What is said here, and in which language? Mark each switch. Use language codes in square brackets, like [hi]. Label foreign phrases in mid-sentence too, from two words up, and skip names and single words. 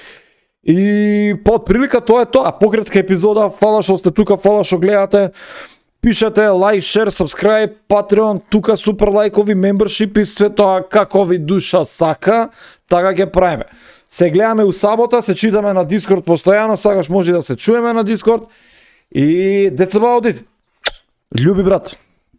[mk] И под прилика тоа е тоа, пократка епизода, фала што сте тука, фала што гледате. Пишете [en] like, share, subscribe, [mk] Patreon, тука супер лайкови, membership и све тоа како ви душа сака, така ќе правиме. Се гледаме у сабота, се читаме на Discord постојано, сакаш може да се чуеме на Discord и [en] that's about it. [mk] Љуби брат.